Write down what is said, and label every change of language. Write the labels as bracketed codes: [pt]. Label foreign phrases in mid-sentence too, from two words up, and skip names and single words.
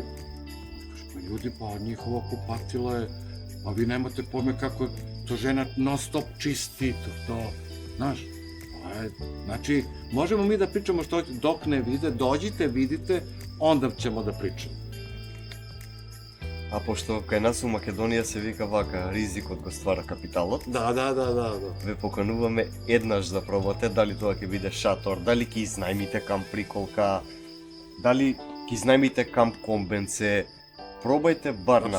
[sr] Kaže, pa ljudi, pa njihovo kupatilo je, pa vi nemate pojme kako to žena non stop čisti, to, znaš. Znači, možemo mi da pričamo što hoćete, dok ne vide, dođite, vidite, onda ćemo da pričamo. [mk] А пошто кај нас у Македонија се вика вака, ризикот го ствара капиталот, Да. ве покануваме еднаш да пробате дали тоа ќе биде шатор, дали ќе изнајмите камп Приколка, дали ќе изнајмите камп Комбенце. Пробајте бар на